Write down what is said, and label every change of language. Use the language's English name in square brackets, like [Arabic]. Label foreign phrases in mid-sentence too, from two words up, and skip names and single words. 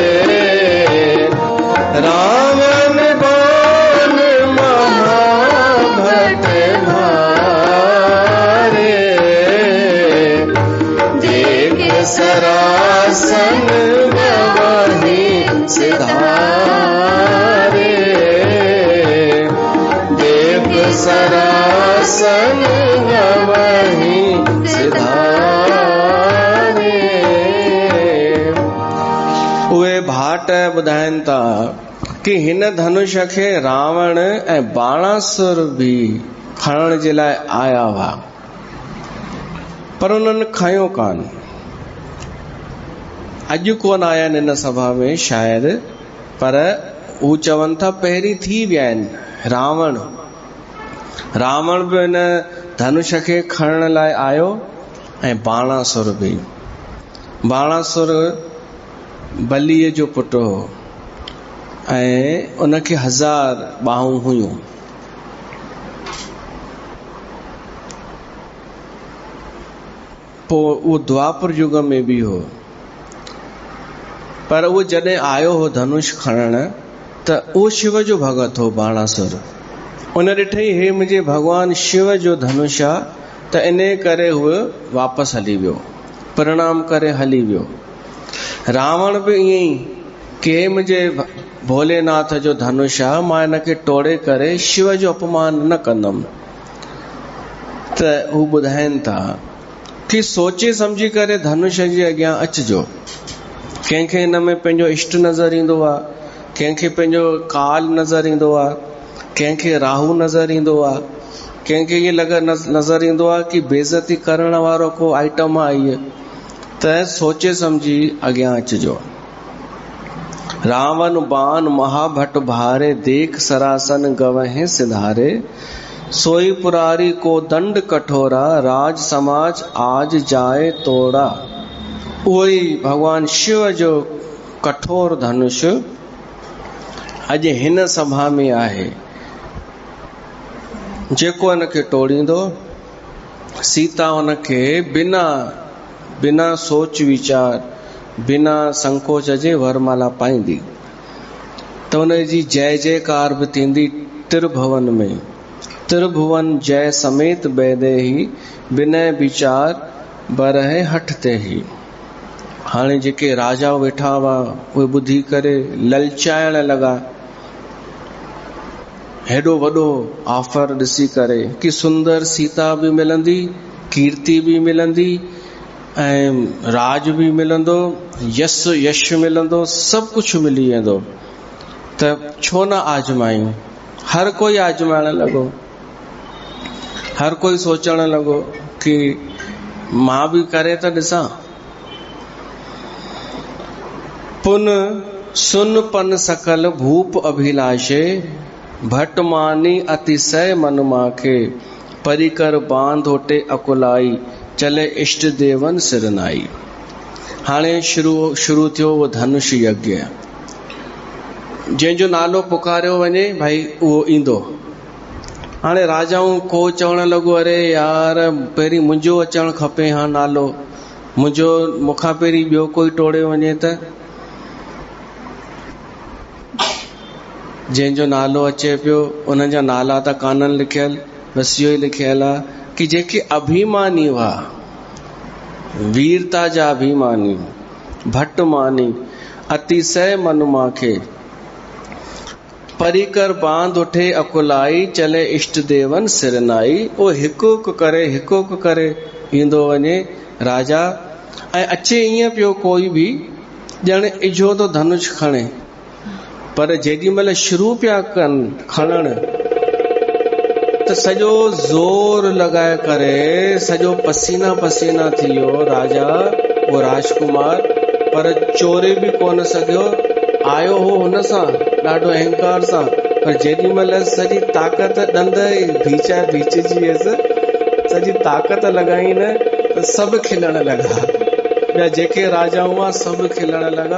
[Awadhi] रावण बाण महाभट भारे, देख सरासन गवहि सिधारे, देख सरासन गवहि सिधारे। [Sindhi] उहे भाट ॿुधाइनि था कि हिन धनुष खे रावण ऐं बाणासुर भी खणण जे लाइ आया हुआ, पर उन्हनि खयो कान। अॼु कोन आया आहिनि हिन सभा में शायद, पर हू चवनि था पहिरीं थी विया आहिनि। रावण भी हिन धनुष खे खणण लाइ आयो ऐं बाणासुर भी। बाणासुर बलीअ जो पुटु हो ऐं उनखे 1000 ॿाहूं हुयूं। पोइ उहो द्वापर युग में भी हो, पर उहो जॾहिं आयो हो धनुष खणण त उहो शिव जो भगत हो बाणासुर। उन ॾिठई हे मुंहिंजे भगवान शिव जो धनुष आ, त इन करे उहो वापसि हली वियो, प्रणाम करे हली वियो। रावण भी ईअं ई कि हे मुंहिंजे भोलेनाथ जो धनुष आ, मां इनखे तोड़े करे शिव जो अपमान न कंदमि। त हू ॿुधाइनि था कि सोचे समझी करे धनुष जे अॻियां अचिजो। कंहिंखे हिन में पंहिंजो इष्ट नज़र ईंदो आहे, कंहिंखे पंहिंजो काल नज़र ईंदो आहे, कंहिंखे राहु नज़र ईंदो आहे, कंहिंखे ईअं नज़र ईंदो आहे कि बेइज़ती करण वारो को आइटम आहे। त सोचे समझी अॻियां अचिजो। [Awadhi] रावण बाण महाभट भारे, देख सरासन गवहि सिधारे, सोई पुरारी को दंड कठोरा, राज समाज आज जाए तोड़ा। [Sindhi] उहो ई भगवान शिव जो कठोर धनुष अॼु हिन सभा में आहे। जेको इनखे तोड़ींदो, सीता उनखे बिना सोच विचार, बिना संकोच जे वरमाला पाईंदी, त उनजी जय जयकार बि थींदी त्रिभुवन में। [Awadhi] त्रिभुवन जय समेत बैदेही, विनय विचार बरहे हठ ते ही। [Sindhi] हाणे जेके राजा वेठा हुआ उहे ॿुधी करे ललचाइण लॻा, हेॾो वॾो ऑफर ॾिसी करे कि सुंदर सीता भी मिलंदी, कीर्ति भी मिलंदी ऐं राज भी मिलंदो, यश मिलंदो, सब कुछ मिली वेंदो, त छो न आजमायूं। हर कोई आजमाइण लॻो, हर कोई सोचण लॻो कि मां भी करे त ॾिसां। [Awadhi] पुन सुन पन सकल भूप अभिलाषे, भट मानी अतिशय मन माखे, परिकर बांध ओटे अकुलाई, चले इष्ट देवन सिरनाई। [Sindhi] हाणे शुरू थियो वो धनुष यज्ञ, जंहिंजो नालो पुकारियो वञे भाई उहो ईंदो। हाणे राजाऊं को चवण लॻो, अरे यार पहिरीं मुंहिंजो अचणु खपे, हा नालो मुंहिंजो, मूंखां पहिरीं ॿियो कोई टोड़े वञे त। जंहिंजो नालो अचे पियो उन्हनि जा नाला त कान्हनि लिखियल, बसि इहो ई लिखियल आहे कि जेके अभिमानी हुआ, वीरता जा अभिमानी, [Awadhi] भट्ट मानी, अतिशय मन माखे, परिकर बांध उठे अकुलाई, चले इष्ट देवन सिरनाई। [Sindhi] ओ हिकु करे ईंदो वञे राजा, ऐं अचे ईअं पियो कोई बि ॼण इझो तो धनुष खणे, पर जेॾी महिल शुरू पिया कनि खणण त सॼो ज़ोर लॻाए करे सॼो पसीना पसीना थी वियो राजा वो राजकुमार, पर चोरे बि कोन सघियो। आयो हो हुन सां ॾाढो अहंकार सां, पर जेॾी महिल सॼी ताक़त ॾंद भीचजी वियसि, सॼी ताक़त लॻाई न त सभु खिलण लॻा, ॿिया जेके राजा हुआ सभु खिलण लॻा।